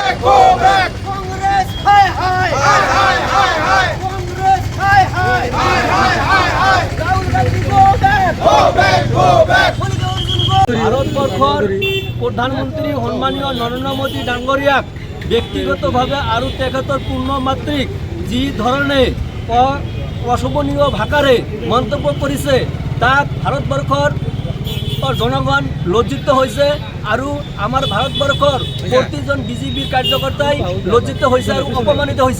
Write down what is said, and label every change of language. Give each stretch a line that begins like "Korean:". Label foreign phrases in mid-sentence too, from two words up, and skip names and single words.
Assamese: কংগ্রেস হায় হায় কংগ্রেস হায় হায় রাহুল গান্ধী
English: go back
Assamese: ভারতবর্ষর প্রধানমন্ত্রী সন্মানীয় নরেন্দ্র মোদী ডাঙৰীয়াক ব্যক্তিগতভাৱে আৰু তেখেতৰ পূৰ্ণ মাতৃক যি ধৰণে অশোভনীয় ভাষাৰে মন্তব্য কৰিছে তাক ভাৰতবৰ্ষৰ জনগণ লজ্জিত হৈছে আৰু আমাৰ ভাৰতবৰ্ষৰ প্ৰতিজন বিজেপিৰ কাৰ্যকৰ্তাই লজ্জিত হৈছে আৰু অপমানিত হৈছে।